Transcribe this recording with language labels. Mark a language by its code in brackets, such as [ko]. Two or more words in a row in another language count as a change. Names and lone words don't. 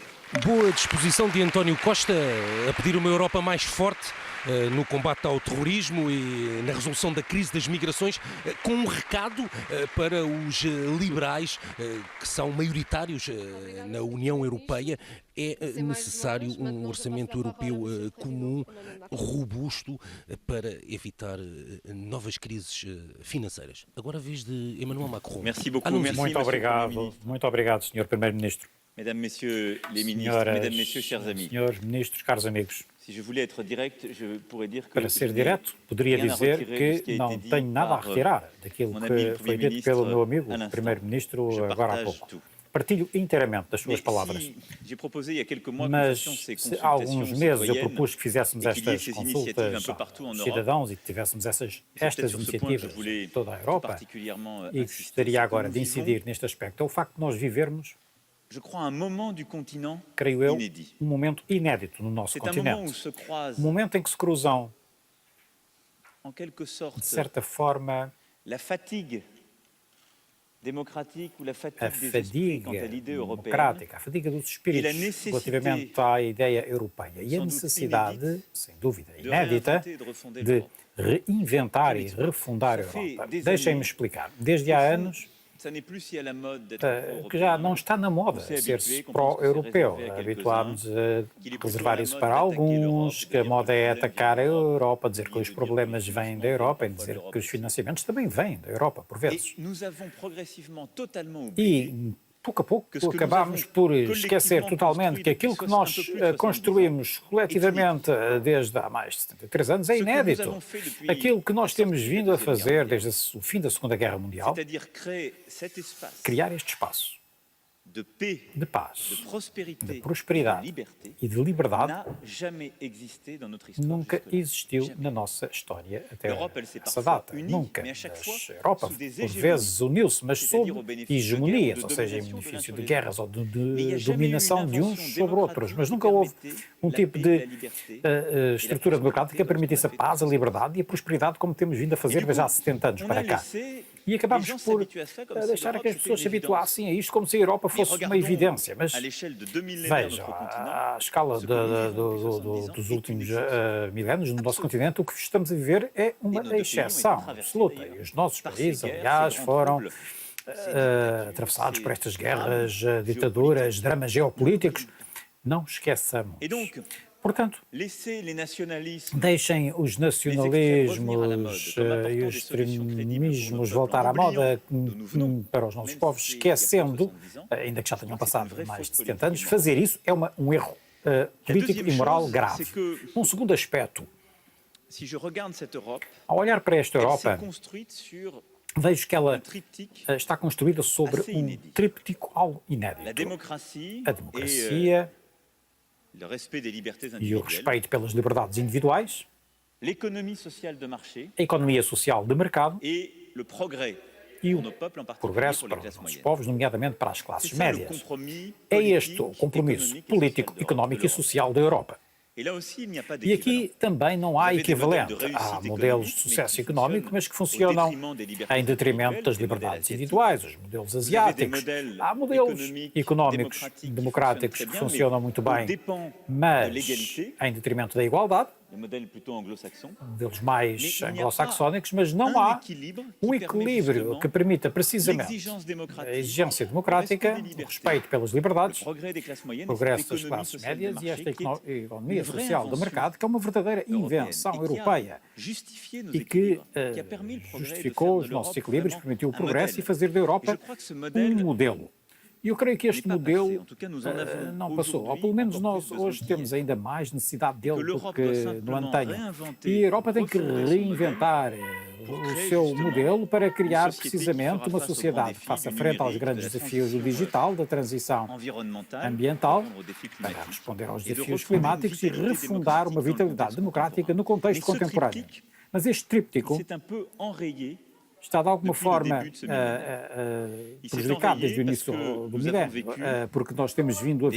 [pt] Boa disposição de António Costa a pedir uma Europa mais forte no combate ao terrorismo e na resolução da crise das migrações, com um recado para os liberais que são maioritários na União Europeia. É necessário um orçamento europeu comum, robusto, para evitar novas crises financeiras. Agora a vez de Emmanuel Macron. Muito obrigado, Sr. Primeiro-Ministro. [fr] Mesdames, Messieurs les ministres, [pt] Senhoras, [fr] Mesdames, Messieurs, chers amis, [pt] senhores ministros, caros amigos, [fr] si je voulais être direct, je pourrais dire que [pt] para ser [fr] je n'ai [pt] direto, poderia [fr] rien à [pt] dizer [fr] retirer de ce qui [pt] que [fr] a été [pt] não [fr] dit [pt] tenho nada a [fr] par, [pt] retirar daquilo [fr] mon ami le [pt] que foi [fr] Premier [pt] dito pelo [fr] ministre [pt] meu amigo, [fr] à [pt] o [fr] l'instant. [pt] Primeiro-Ministro, [fr] Je [pt] agora há [fr] partage [pt] pouco. [fr] tout. [pt] Partilho inteiramente das suas [fr] Mais [pt] palavras. [fr] si j'ai proposé il y a quelques mois que nous [pt] Mas [fr] fassions ces [pt] se há alguns [fr] consultations [pt] meses eu [fr] citoyennes [pt] propus que fizéssemos [fr] et qu'il y ait [pt] estas [fr] ces initiatives un [pt] consultas [fr] peu partout en [pt] aos [fr] Europe, [pt] cidadãos e que tivéssemos [fr] c'est [pt] estas [fr] peut-être sur ce point que je [pt] iniciativas [fr] voulais [pt] em toda a [fr] tout [pt] Europa, [fr] particulièrement [pt] e [fr] insister. [pt] gostaria [fr] C'est que [pt] agora [fr] nous [pt] de [fr] vivons, [pt] incidir neste aspecto, é o facto de nós vivermos, [fr] je crois, un moment du continent [pt] creio eu, [fr] inédit. [pt] momento inédito no nosso [fr] C'est un moment où [pt] continente. [fr] se croisent, [pt] Momento em que se cruzam, [fr] en quelque sorte, [pt] de certa forma, [fr] la fatigue démocratique ou la [pt] a [fr] fatigue des esprits quant à [pt] fadiga [fr] l'idée européenne, [pt] democrática, a fadiga dos espíritos necessidade, relativamente à ideia europeia e a [fr] sans doute [pt] necessidade, inédita, sem dúvida, de inédita, [fr] réinventer et de refonder [pt] de [fr] l'Europe. [pt] reinventar e [fr] Permettez-moi. [pt] refundar a [fr] Ça fait [pt] Europa. [fr] des [pt] Deixem-me [fr] années, [pt] explicar. Desde [fr] Au [pt] há [fr] fond, [pt] anos [fr] ça n'est plus si à la mode d'être [pt] que já [fr] pro-européen. [pt] não está na moda [fr] On s'est [pt] ser-se [fr] habitué, qu'on pense que [pt] pró-europeu. [fr] c'est réservé à [pt] Habituámos a [fr] qu'il est plutôt [pt] reservar [fr] à la [pt] isso [fr] mode [pt] para [fr] d'attaquer [pt] alguns, [fr] l'Europe, [pt] que a [fr] de [pt] moda [fr] dire [pt] é [fr] que le problème [pt] atacar a [fr] vient d'Europe, [pt] Europa, dizer [fr] au [pt] que [fr] lieu [pt] os [fr] de dire [pt] problemas [fr] que le [pt] vêm da [fr] financement [pt] Europa e [fr] vient [pt] dizer [fr] parfois [pt] que os [fr] de l'Europe. [pt] financiamentos também vêm da Europa, por [fr] Et [pt] vezes. [fr] nous avons progressivement totalement oublié [pt] E pouco a pouco [fr] que ce que [pt] acabámos [fr] nous avons [pt] por esquecer [fr] collectivement [pt] totalmente que aquilo que [fr] construit [pt] nós [fr] depuis un peu plus de 70 [pt] construímos coletivamente desde há mais de 73 anos é [fr] Ce que nous [pt] inédito. [fr] avons fait depuis [pt] Aquilo que nós [fr] a [pt] temos [fr] sortie da [pt] vindo a [fr] Deuxième [pt] fazer [fr] Guerre [pt] desde o fim da Segunda Guerra Mundial, [fr] c'est-à-dire créer cet espace [pt] criar este espaço [fr] de paix, [pt] de de paz, [fr] prospérité, [pt] de de prosperidade [fr] liberté, [pt] e de liberdade [fr] n'a jamais existé dans notre histoire. [pt] nunca [fr] jusque-là. [pt] existiu [fr] Jamais. [pt] na nossa história até [fr] L'Europe, elle s'est [pt] essa [fr] parfois [pt] data. [fr] unie, [pt] Nunca. [fr] mais à chaque fois, [pt] A Europa, [fr] sous des [pt] por [fr] hégémonies. [pt] vezes, uniu-se, mas [fr] C'est-à-dire [pt] sob [fr] au bénéfice de [pt] hegemonias, [fr] guerres ou de [pt] ou seja, em [fr] domination de [pt] benefício [fr] l'un [pt] de [fr] sur les [pt] guerras ou de [fr] Mais il n'y a jamais eu [pt] dominação [fr] une [pt] de uns [fr] invention [pt] sobre outros. Mas [fr] démocratique [pt] nunca [fr] qui [pt] houve [fr] permettait [pt] um [fr] la [pt] tipo [fr] paix, [pt] de [fr] la liberté [pt] estrutura [fr] et la [pt] democrática que permitisse a [fr] prospérité [pt] paz, a [fr] lorsqu'on a fait [pt] liberdade e a prosperidade como temos vindo a fazer [fr] du [pt] já há [fr] coup, [pt] 70 anos [fr] on [pt] para [fr] a [pt] cá. [fr] laissé [pt] E acabámos [fr] les gens [pt] por [fr] s'habituer à cela comme si [pt] deixar [fr] l'Europe [pt] que as [fr] c'était [pt] pessoas se [fr] une évidence. [pt] habituassem a isto como se a Europa [fr] Mais [pt] fosse uma [fr] regardons [pt] evidência. Mas [fr] à l'échelle de 2 millénaires de [pt] veja, [fr] notre continent, [pt] à escala [fr] ce que nous vivons depuis 70 ans [pt] dos [fr] est [pt] últimos [fr] une exception. [pt] milénios no nosso continente, o que estamos a viver é uma [fr] nos deux pays ont été [pt] exceção [fr] traversés, [pt] absoluta. [fr] d'ailleurs, [pt] E os nossos [fr] par [pt] países, [fr] ces guerres, [pt] aliás, [fr] ces grands [pt] foram [fr] troubles, ces dictatures, [pt] atravessados por [fr] ces [pt] estas [fr] drames [pt] guerras, ditaduras, dramas geopolíticos. Não esqueçamos. [fr] Et donc, [pt] Portanto, [fr] laissez les nationalismes [pt] deixem os nacionalismos e os extremismos voltar à moda para os nossos povos, esquecendo, ainda que já tenham passado mais de 70 anos, fazer isso é um erro político e moral grave. Um segundo aspecto, [fr] si je regarde cette Europe, [pt] ao olhar para esta [fr] elle s'est [pt] Europa, [fr] construite sur [pt] vejo que [fr] un [pt] ela [fr] triptyque, [pt] está construída sobre [fr] assez [pt] um [fr] inédit. [pt] tríptico algo [fr] la [pt] inédito. [fr] démocratie, [pt] A [fr] et [pt] democracia [fr] le respect des libertés [pt] e o [fr] individuelles, [pt] respeito pelas liberdades individuais, [fr] l'économie sociale de marché [pt] a economia social de mercado [fr] et le progrès [pt] e [fr] pour [pt] o [fr] nos peuples, en particulier [pt] progresso [fr] pour les [pt] para os [fr] classes [pt] nossos [fr] moyennes. [pt] povos, nomeadamente para as [fr] C'est [pt] classes [fr] ça le [pt] médias. [fr] compromis [pt] É este o [fr] politique, [pt] compromisso [fr] économique et [pt] político, [fr] social [pt] económico [fr] de [pt] e [fr] l'Europe. [pt] social da Europa. [fr] Et là aussi, il n'y a pas [pt] E [fr] d'équivalent. [pt] aqui também não há [fr] Vous avez des [pt] equivalente. [fr] modèles de [pt] Há [fr] réussite [pt] modelos de [fr] économique, [pt] sucesso [fr] mais qui [pt] económico, mas que [fr] fonctionnent [pt] funcionam [fr] au détriment des libertés [pt] em detrimento das [fr] individuelles, des [pt] liberdades [fr] modèles [pt] individuais, os modelos [fr] Vous avez des [pt] asiáticos. [fr] modèles [pt] Há modelos [fr] économiques, [pt] económicos [fr] démocratiques [pt] democráticos [fr] qui [pt] que [fr] fonctionnent [pt] funcionam [fr] très [pt] muito [fr] bien, [pt] bem, [fr] mais aux dépens de [pt] mas [fr] l'égalité, [pt] em detrimento da igualdade, [fr] des modèles plutôt anglo-saxons. [pt] modelos Mais mais [fr] il n'y a [pt] anglo-saxónicos, mas não [fr] un [pt] há [fr] équilibre [pt] um [fr] qui permet [pt] equilíbrio [fr] justement [pt] que permita precisamente [fr] l'exigence démocratique, [pt] a exigência [fr] le [pt] democrática, [fr] respect des [pt] o [fr] libertés, [pt] respeito pelas [fr] le [pt] liberdades, [fr] progrès des classes moyennes, [pt] o [fr] et cette [pt] progresso das [fr] économie [pt] classes [fr] sociale de [pt] médias e [fr] marché [pt] esta [fr] qui est [pt] economia [fr] une vraie [pt] social de [fr] invention [pt] mercado, que é uma verdadeira invenção [fr] européenne, et qui a [pt] europeia [fr] justifié nos [pt] e que [fr] équilibres, qui a permis le progrès de [pt] justificou [fr] faire [pt] os [fr] de [pt] nossos [fr] l'Europe [pt] equilíbrios, [fr] vraiment [pt] permitiu o [fr] un [pt] progresso [fr] modèle. [pt] e fazer da [fr] Et je [pt] Europa [fr] crois que ce [pt] um [fr] modèle [pt] modelo. E eu creio que este [fr] n'est pas passé. [pt] modelo [fr] En tout cas, nous en avons [pt] não passou, ou [fr] aujourd'hui [pt] pelo menos [fr] encore [pt] nós [fr] plus besoin [pt] hoje [fr] qu'hier. [pt] temos ainda mais necessidade dele [fr] Que [pt] do [fr] l'Europe [pt] que [fr] doit [pt] no [fr] simplement [pt] antanho. [fr] réinventer, [pt] E a Europa tem que [fr] refonder son [pt] reinventar [fr] pour [pt] o [fr] créer [pt] seu [fr] justement [pt] modelo para criar [fr] société qui [pt] precisamente [fr] fera [pt] uma [fr] face aux [pt] sociedade [fr] grands [pt] que faça [fr] défis du [pt] frente aos [fr] numérique, [pt] grandes [fr] de la [pt] desafios do [fr] transition, [pt] digital, da transição [fr] environnementale, [pt] ambiental, [fr] répondre aux défis [pt] para [fr] climatiques, [pt] responder aos [fr] et de [pt] desafios [fr] refonder une [pt] climáticos e [fr] vitalité [pt] refundar uma [fr] démocratique dans le [pt] vitalidade [fr] contexte [pt] democrática no [fr] contemporain. [pt] contexto [fr] Mais ce [pt] contemporâneo. [fr] triptyque, [pt] Mas este tríptico [fr] c'est un peu enrayé [pt] está de alguma [fr] depuis le [pt] forma [fr] début de ce millénaire. Il s'est [pt] prejudicado desde o [fr] enrayé [pt] início [fr] parce que [pt] do [fr] nous [pt] milénio, [fr] avons vécu [pt] porque nós temos vindo a